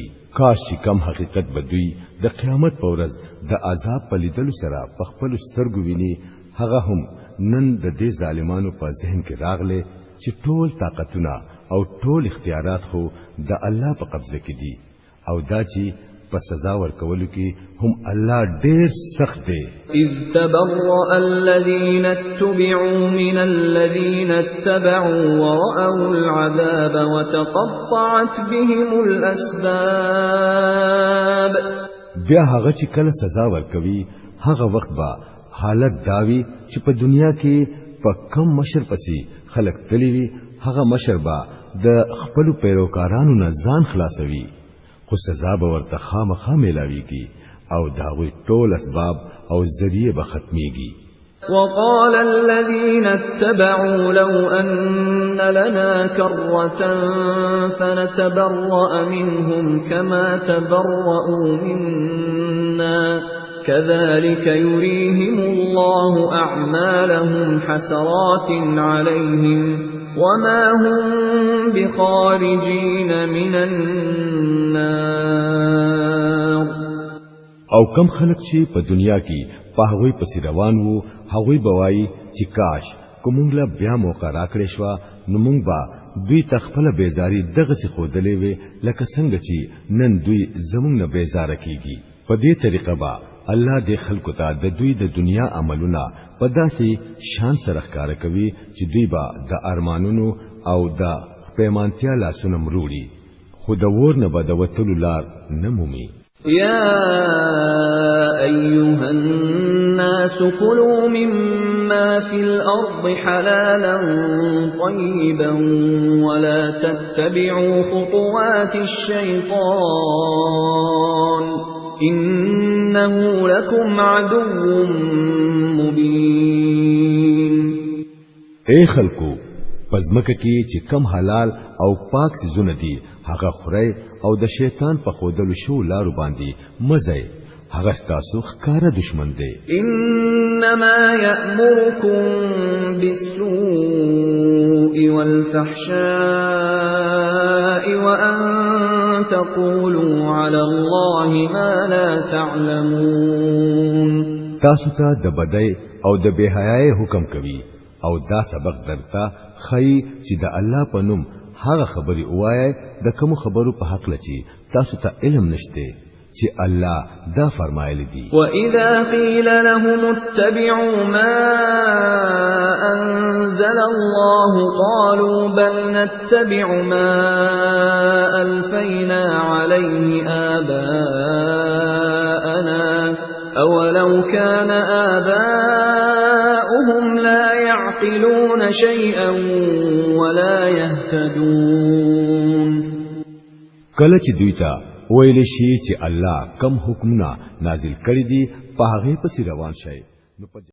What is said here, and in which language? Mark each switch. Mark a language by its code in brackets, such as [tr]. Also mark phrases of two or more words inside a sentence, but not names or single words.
[ps] کاش چې کم حقیقت بدوي د قیامت په ورځ د عذاب په لیدلو سره په خپل سترګو ویني هغه هم نن د دې ظالمانو په ذهن کې راغله چې ټول طاقتونه او ټول اختیارات خو د الله په قبضه کې دي او دا چې په سزا ورکولو کې هم الله ډېر سخت دی. [ar] اذ تبرأ الذين اتبعوا من الذين اتبعوا ورأوا العذاب وتقطعت بهم الأسباب. [ps] بیا هغه چې کله سزا ورکوي هغه وخت به حالت داوي چې په دنیا کې په کم مشر پسې خلق تلیوی هغه مشربا د خپل پیروکارانو نه ځان خلاصوي خو سزا به ورته خامخا ملاويږي او داوی ټول اسباب او ذریعہ به ختميږي. [ar] وقال الذين اتبعوا لو أن لنا كرة فنتبرأ منهم كما تبرؤوا منا كذلك يريهم الله أعمالهم حسرات عليهم وما هم بخارجين من النار. [ps] او کم خلق چې په دنیا کې په هغوی پسې روان وو هغوی بوایي چې کاش کومګله بیا موقع راکړې شو نو مونږ به دوی تخپل بیزاری دغه څه خودلې وي لکه څنګه چې نن دوی زمونږ نه بیزاره کیږي. په دې طریقه به الله دې خلکو ته د دوی د دنیا عملونه په داسې شان سره ښکار کوي چې دوی به د ارمانونو او د پیمانتیا لاسونه مروړي خو د ور نه به د وتلو لار نه مومي. [ar] يا أيها الناس كلوا مما في الأرض حلالا طيبا ولا تتبعوا خطوات الشيطان إنه لكم عدو مبين. [ps] اے خلقو پزمکه کې چې کم حلال او پاک سيزونه دي هغه خوري او د شیطان په خودلو شو لارو باندې مزه هغه ستاسو ښکارا دشمن دی. [ar] انما يأمركم بالسوء والفحشاء وان تقولوا على الله ما لا تعلمون. [ps] تاسو ته د بدای او د بهایي حکم کوي او دا سبق درته خی چې د الله په نوم هغه خبري وایي د کوم خبرو په حق لچی تاسو ته علم نشته چې الله دا فرمایلی دي [ar] وَإِذَا قِيلَ لَهُمُ اتَّبِعُوا مَا أَنزَلَ اللَّهُ قَالُوا بَلْ نَتَّبِعُ مَا أَلْفَيْنَا عَلَيْهِ آبَاءَنَا أَوَلَوْ كَانَ آبَاؤُهُمْ لَا يَعْقِلُونَ شَيْئًا وَلَا يَهْتَدُونَ [ps] کله چې دوی ته ویل شي چې الله کم حکمونه نازل کړی دي په هغه پسې روان شي